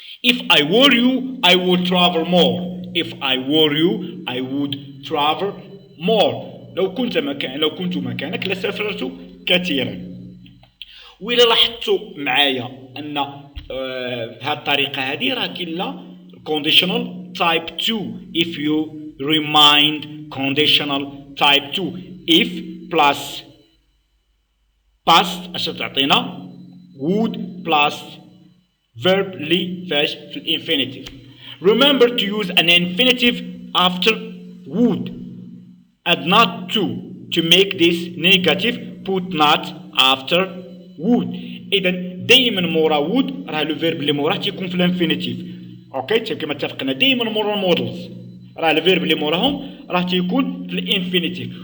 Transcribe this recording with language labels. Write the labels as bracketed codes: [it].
[en] If I were you I would travel more. If I were you I would travel more. [ar] لو كنت مكانك لسافرت كثيرا. وإلا لاحظتوا معايا ان في هذه الطريقه هذه راه كاين لا [en] conditional type 2. if you remind conditional type 2 if plus past [ar] اش تعطينا [en] would plus verb [ar] اللي فاش في الانفينيتيف. [en] remember to use an infinitive after would and not to make this negative put not after would. [ar] اذا دائما مورا وود راه لو فيرب اللي موراه تيكون في الانفينيتيف. اوكي، كما اتفقنا دائما مورا المودلز راه الفيرب اللي موراهم راه تيكون في الانفينيتيف.